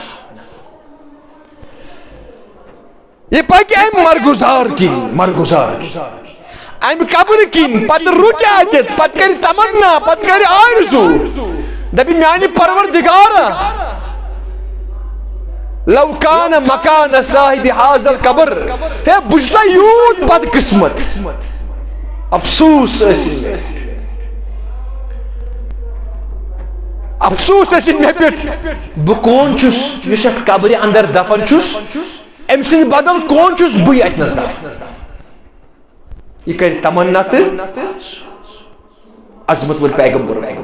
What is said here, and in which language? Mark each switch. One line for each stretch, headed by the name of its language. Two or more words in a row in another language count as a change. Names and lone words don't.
Kashmiri: یہِ پکہِ امہِ مرگُزار کِنۍ امہِ قبرٕ کِنۍ پتہٕ رُکہِ اتٮ۪تھ پتہٕ کرِ تمنا پتہٕ کرِ آرزوٗ دپہِ میانہِ پروردگارا
Arabic: لو کان مکان صاحب هذا القبر
Kashmiri: ہے بہٕ چھُسا یوٗت بد قسمت افسوس ٲسِن مےٚ پٮ۪ٹھ بہٕ کون چھُس یُس یتھ قبرِ اندر دفن چھُس أمۍ سٕنٛدِ بدل کون چھُس بٕے اتنس دفن یہ کرِ تمنا تہٕ عظمت وٲلۍ پیغمبر